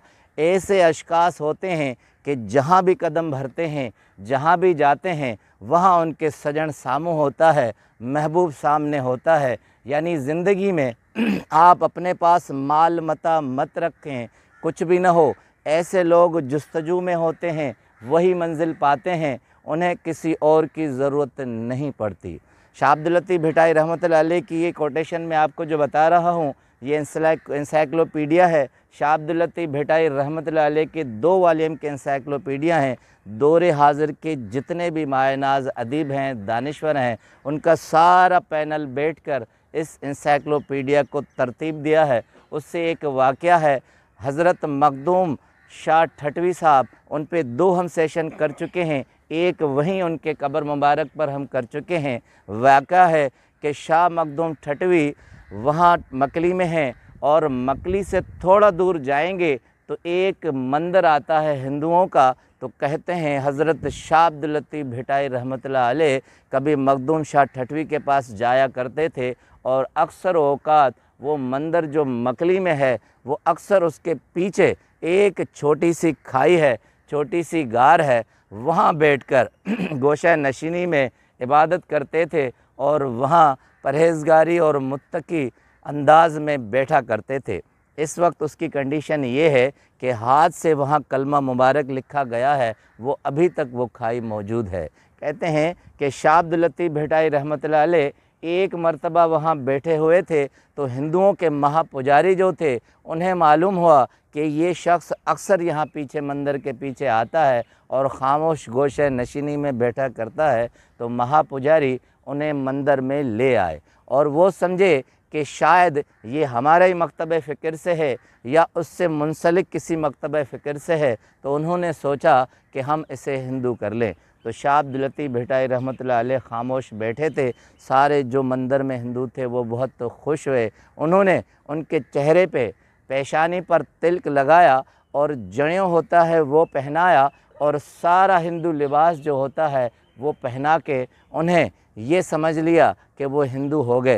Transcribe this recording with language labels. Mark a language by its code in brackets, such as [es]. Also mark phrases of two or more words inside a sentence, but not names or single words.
[ur] ایسے اشخاص ہوتے ہیں کہ جہاں بھی قدم بھرتے ہیں، جہاں بھی جاتے ہیں، وہاں ان کے سجن سامو ہوتا ہے، محبوب سامنے ہوتا ہے. یعنی زندگی میں آپ اپنے پاس مال متا مت رکھیں، کچھ بھی نہ ہو. ایسے لوگ جستجو میں ہوتے ہیں، وہی منزل پاتے ہیں، انہیں کسی اور کی ضرورت نہیں پڑتی. شاہ عبد اللطیف بھٹائی رحمۃ اللہ علیہ کی یہ کوٹیشن میں آپ کو جو بتا رہا ہوں، یہ انسائیکلوپیڈیا ہے. شاہ عبد اللطیف بھٹائی رحمۃ اللہ علیہ کے 2 والیوم کے انسائیکلوپیڈیا ہیں. دورِ حاضر کے جتنے بھی مایہ ناز ادیب ہیں، دانشور ہیں، ان کا سارا پینل بیٹھ کر اس انسائیکلوپیڈیا کو ترتیب دیا ہے. اس سے ایک واقعہ ہے، حضرت مخدوم شاہ ٹھٹوی صاحب، ان پہ 2 ہم سیشن کر چکے ہیں، ایک وہیں ان کے قبر مبارک پر ہم کر چکے ہیں. واقعہ ہے کہ شاہ مخدوم ٹھٹوی وہاں مکلی میں ہیں اور مکلی سے تھوڑا دور جائیں گے تو ایک مندر آتا ہے ہندوؤں کا. تو کہتے ہیں حضرت شاہ عبد اللطیف بھٹائی رحمۃ اللہ علیہ کبھی مخدوم شاہ ٹھٹوی کے پاس جایا کرتے تھے اور اکثر اوقات وہ مندر جو مکلی میں ہے، وہ اکثر اس کے پیچھے ایک چھوٹی سی کھائی ہے، چھوٹی سی غار ہے، وہاں بیٹھ کر گوشہ نشینی میں عبادت کرتے تھے اور وہاں پرہیزگاری اور متقی انداز میں بیٹھا کرتے تھے. اس وقت اس کی کنڈیشن یہ ہے کہ ہاتھ سے وہاں کلمہ مبارک لکھا گیا ہے، وہ ابھی تک وہ کھائی موجود ہے. کہتے ہیں کہ شاہ عبد اللطیف بھٹائی رحمۃ اللہ علیہ ایک مرتبہ وہاں بیٹھے ہوئے تھے، تو ہندوؤں کے مہاپجاری جو تھے، انہیں معلوم ہوا کہ یہ شخص اکثر یہاں پیچھے مندر کے پیچھے آتا ہے اور خاموش گوشے نشینی میں بیٹھا کرتا ہے. تو مہاپجاری انہیں مندر میں لے آئے اور وہ سمجھے کہ شاید یہ ہمارا ہی مکتب فکر سے ہے یا اس سے منسلک کسی مکتب فکر سے ہے. تو انہوں نے سوچا کہ ہم اسے ہندو کر لیں. تو شاہ عبد اللطیف بھٹائی رحمۃ اللہ علیہ خاموش بیٹھے تھے. سارے جو مندر میں ہندو تھے وہ بہت خوش ہوئے. انہوں نے ان کے چہرے پہ پیشانی پر تلک لگایا اور جنیو ہوتا ہے وہ پہنایا اور سارا ہندو لباس جو ہوتا ہے وہ پہنا کے انہیں یہ سمجھ لیا کہ وہ ہندو ہو گئے.